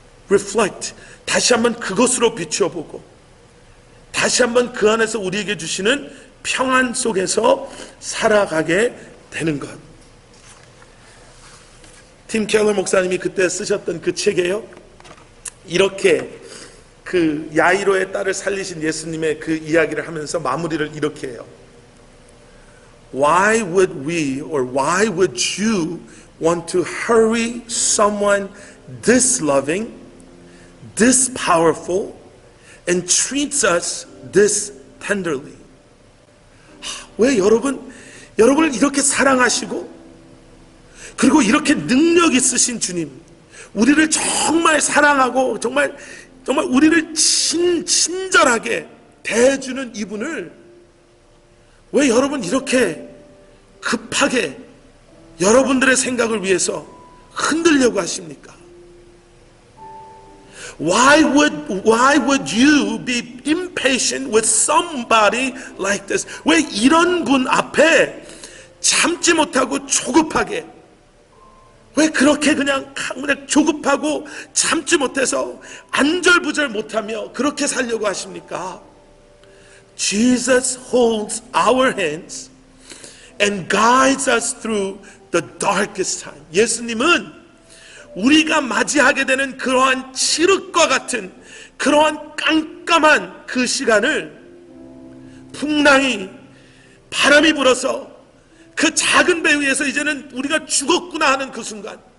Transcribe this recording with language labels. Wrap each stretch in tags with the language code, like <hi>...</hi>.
<ko>reflect, 다시 한번 그것으로 비추어보고, 다시 한번 그 안에서 우리에게 주시는 평안 속에서 살아가게 되는 것. 팀 켈러 목사님이 그때 쓰셨던 그 책에요, 이렇게 그 야이로의 딸을 살리신 예수님의 그 이야기를 하면서 마무리를 이렇게 해요.</ko> <en>Why would we, or why would you want to hurry someone this loving, this powerful, and treats us this tenderly?</en> <ko>왜 여러분을 이렇게 사랑하시고, 그리고 이렇게 능력 있으신 주님, 우리를 정말 사랑하고 정말 우리를 친절하게 대해주는 이분을 왜 여러분 이렇게 급하게 여러분들의 생각을 위해서 흔들려고 하십니까?</ko> <en>Why would you be impatient with somebody like this?</en> <ko>왜 이런 분 앞에 참지 못하고 조급하게, 왜 그렇게 그냥 조급하고 참지 못해서 안절부절 못하며 그렇게 살려고 하십니까?</ko> <en>Jesus holds our hands and guides us through the darkest time.</en> <ko>예수님은 우리가 맞이하게 되는 그러한 칠흑과 같은 그러한 깜깜한 그 시간을, 풍랑이, 바람이 불어서 그 작은 배 위에서 이제는 우리가 죽었구나 하는 그 순간,</ko>